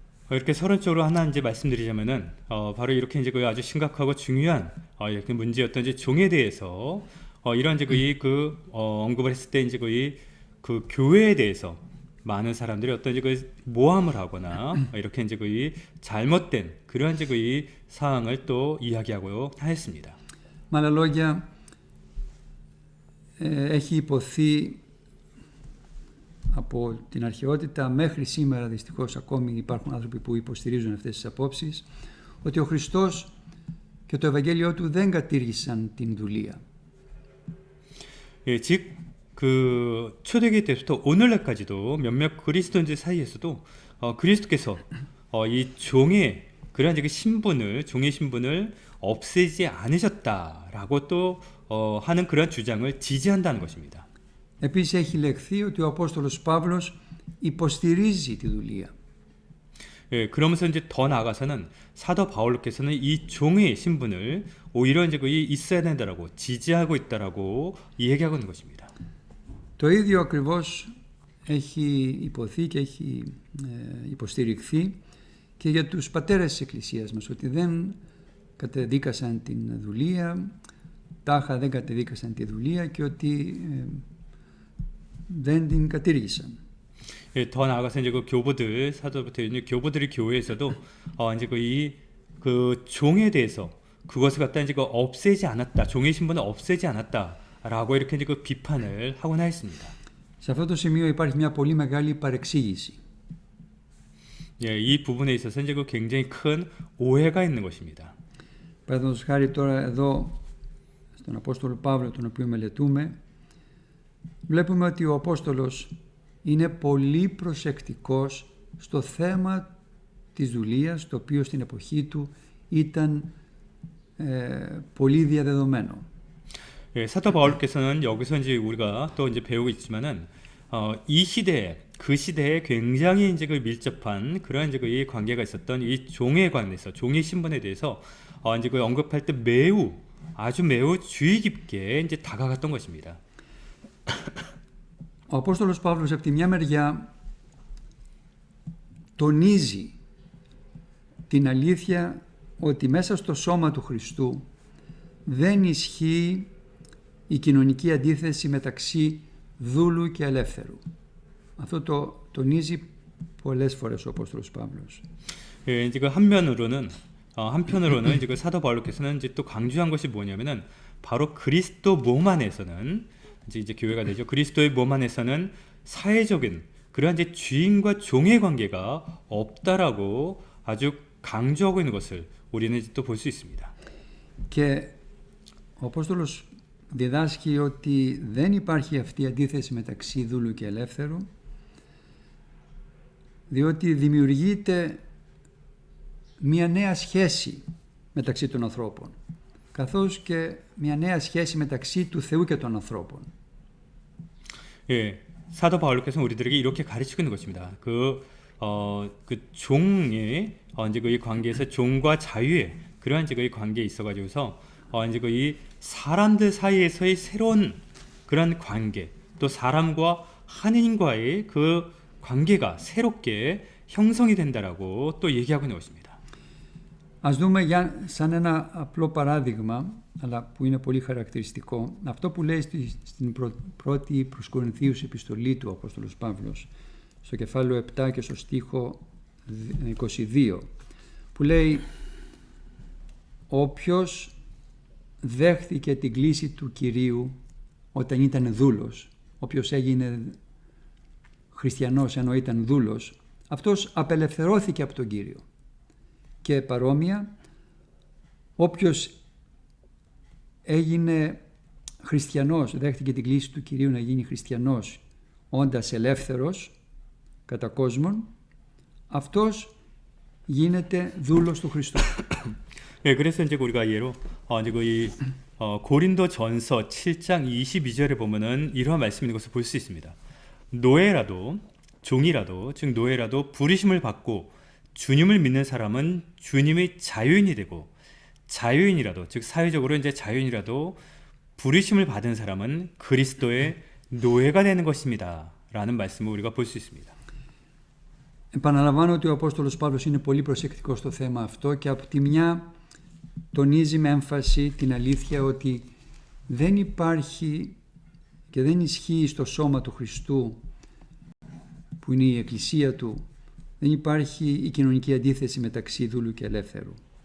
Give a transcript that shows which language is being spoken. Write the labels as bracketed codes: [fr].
[ko] 이렇게 서론적으로 하나 이제 말씀드리자면은 바로 이렇게 이제 그 아주 심각하고 중요한 이렇게 문제였던 이제 종에 대해서 이런 이제 그 언급을 했을 때 이제 그 교회에 대해서 많은 사람들이 어떤 이제 그 모함을 하거나 이렇게 이제 그 잘못된 그러한 이제 그 사항을 또 이야기하고 하였습니다. [el] Με άλλα λόγια, έχει υποθεί από την αρχαιότητα μέχρι σήμερα, δυστυχώς ακόμη υπάρχουν άνθρωποι που υποστηρίζουν αυτές τις απόψεις, ότι ο Χριστός και το Ευαγγέλιο του δεν κατήργησαν την δουλεία. [ko] 예, 즉 그 초대기 때부터 오늘날까지도 몇몇 그리스도인들 사이에서도 그리스도께서 이 종의 그러한 그 신분을 종의 신분을 없애지 않으셨다라고 또 하는 그런 주장을 지지한다는 것입니다. [el] Επίσης έχει λεχθεί ότι ο Απόστολος Παύλος υποστηρίζει τη δουλεία. [ko] 예, 그러면서 이제 더 나아가서는 사도 바울께서는 이 종의 신분을 오히려 이제 그 있어야 된다라고 지지하고 있다라고 얘기하고 있는 것입니다. [el] Το ίδιο ακριβώς έχει υποθεί και έχει υποστηριχθεί και για τους πατέρες της Εκκλησίας μας, ότι δεν κατεδίκασαν την δουλεία, τάχα δεν κατεδίκασαν τη δουλεία και ότι δεν την κατήργησαν. [ko] 예, 더 나아가서 이제 그 교부들 사도부터 이제 교부들이 교회에서도 이제 그 종에 대해서 그것을 갖다 이제 그 없애지 않았다, 종의 신분을 없애지 않았다라고 이렇게 이제 그 비판을 하곤 하였습니다. [el] Σε αυτό το σημείο υπάρχει μια πολύ μεγάλη παρεξήγηση. [ko] 예, 이 부분에 있어서 이제 그 굉장히 큰 오해가 있는 것입니다. [el] Παραδείγματος χάρη τώρα εδώ στον Απόστολο Παύλο, τον οποίο μελετούμε, βλέπουμε ότι ο Απόστολος είναι πολύ προσεκτικός στο θέμα της δουλείας, το οποίο στην εποχή του ήταν πολύ διαδεδομένο. [ko] 예, 사도 바울께서는 여기서 이제 우리가 또 이제 배우고 있지만은 이 시대에 그 시대에 굉장히 이제 그 밀접한 그런 이제 그 관계가 있었던 이 종에 관해서 종의 신분에 대해서 이제 그 언급할 때 아주 매우 주의 깊게 이제 다가갔던 것입니다. [el] Ο Απόστολος Παύλος από τη μια μεριά τονίζει την αλήθεια ότι μέσα στο σώμα του Χριστού δεν ισχύει η κοινωνική αντίθεση μεταξύ δούλου και ελεύθερου. Αυτό το τονίζει πολλές φορές ο Απόστολος Παύλος. [ko] 예, 이제 그 한편으로는 이제 그 사도 바울께서는 이제 또 강조한 것이 뭐냐면은 바로 그리스도 몸 안에서는 이제 교회가 되죠. 그리스도의 몸 안에서는 사회적인 그러한 이제 주인과 종의 관계가 없다라고 아주 강조하고 있는 것을 우리는 또 볼 수 있습니다. [el] Και ο Απόστολος διδάσκει ότι δεν υπάρχει αυτή η αντίθεση μεταξύ δούλου και ελεύθερου, διότι δημιουργείται μια νέα σχέση μεταξύ των ανθρώπων, καθώς και μια νέα σχέση μεταξύ του Θεού και των ανθρώπων. [ko] 예, 사도 바울께서는 우리들에게 이렇게 가르치고 있는 것입니다. 그 종의 이제 그 이 관계에서 종과 자유의 그러한 이제 그 이 관계에 있어가지고서 이제 그 이 사람들 사이에서의 새로운 그런 관계, 또 사람과 하느님과의 그 관계가 새롭게 형성이 된다라고 또 얘기하고 있는 것입니다. [el] Ας δούμε σαν ένα απλό παράδειγμα, αλλά που είναι πολύ χαρακτηριστικό, αυτό που λέει στην πρώτη προς Κορινθίους επιστολή του Απόστολος Παύλος, στο κεφάλαιο 7 και στο στίχο 22, που λέει «Όποιος δέχθηκε την κλήση του Κυρίου όταν ήταν δούλος. Όποιος έγινε χριστιανός ενώ ήταν δούλος, αυτός απελευθερώθηκε από τον Κύριο. Και παρόμοια, όποιος έγινε χριστιανός, δέχτηκε την κλήση του Κυρίου να γίνει χριστιανός, όντας ελεύθερος κατά κόσμον, αυτός γίνεται δούλος του Χριστού. [ko] 예, 그래서 이제 우리가 예로 이제 이 고린도전서 7장 22절에 보면은 이러한 말씀이 있는 것을 볼 수 있습니다. 노예라도 종이라도 즉 노예라도 부르심을 받고 주님을 믿는 사람은 주님의 자유인이 되고 자유인이라도 즉 사회적으로 이제 자유인이라도 부르심을 받은 사람은 그리스도의 노예가 되는 것입니다라는 말씀을 우리가 볼 수 있습니다. [el] Επαναλαμβάνω ότι ο Απόστολος Παύλος είναι πολύ προσεκτικός στο θέμα αυτό και από τη μια τονίζει με έμφαση την αλήθεια ότι δεν υπάρχει και δεν ισχύει στο σώμα του Χριστού, που είναι η Εκκλησία του, δεν υπάρχει η κοινωνική αντίθεση μεταξύ δούλου και ελεύθερου.